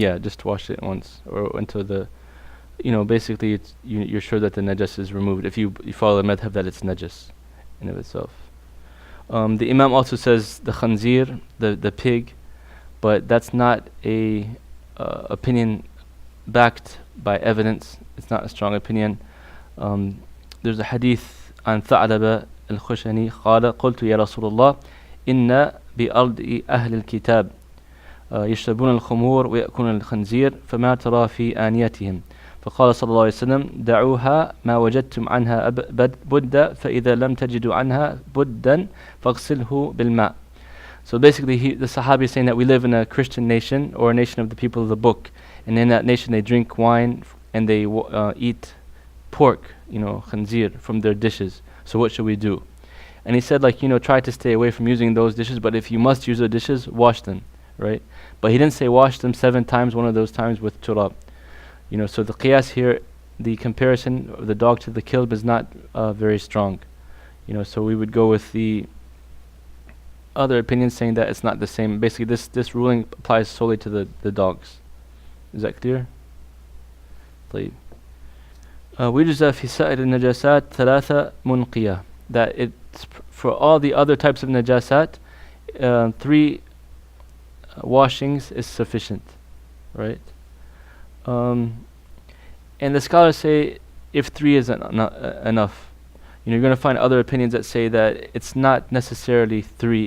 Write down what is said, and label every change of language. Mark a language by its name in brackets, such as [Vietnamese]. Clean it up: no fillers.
[English] Yeah, just wash it once, or until basically you're sure that the najas is removed, if you follow the madhab that it's najas in of itself. The Imam also says the khanzir, the pig, but that's not a opinion backed by evidence. It's not a strong opinion. There's a hadith on Tha'laba al-Khushani [Arabic] قال قلت يا رسول الله إن بأرض أهل الكتاب يشربون الخمور ويأكلون الخنزير فما ترى في آنيتهم فقال صلى الله عليه وسلم دعوها ما وجدتم عنها بدا فإذا لم تجدوا عنها بدا فاغسله بالماء. [English] So basically the Sahabi is saying that we live in a Christian nation, or a nation of the people of the book, and in that nation they drink wine and they eat pork, khanzir, from their dishes. So what should we do? And he said, try to stay away from using those dishes, but if you must use the dishes, wash them, right? But he didn't say wash them 7 times, one of those times with turab. So the qiyas here, the comparison of the dog to the kilb is not very strong. So we would go with the other opinion saying that it's not the same. Basically this ruling applies solely to the dogs. Is that clear? [Arabic] طيب. ويجزى في سائر النجاسات 3 منقية. [English] That it's for all the other types of najasat, 3 washings is sufficient, right? And the scholars say if 3 isn't enough, you're going to find other opinions that say that it's not necessarily 3.